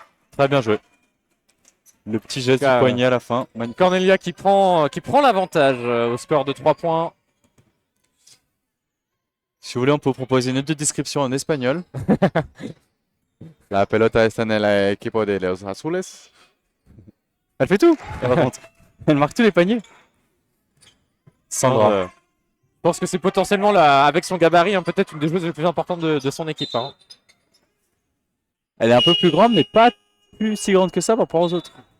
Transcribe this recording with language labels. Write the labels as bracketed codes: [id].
[fr] Très bien joué. Le petit geste du cas, poignet à la fin. Magnifique. Cornelia qui prend l'avantage au score de 3 points. Si vous voulez, on peut vous proposer une autre description en espagnol. [es] La pelota está en el equipo de los azules. [fr] Elle fait tout, par contre. Elle marque tous les paniers. Sandra. Je pense que c'est potentiellement, avec son gabarit, hein, peut-être une des joueuses les plus importantes de son équipe. Hein. Elle est un peu plus grande, mais pas plus si grande que ça par rapport aux autres.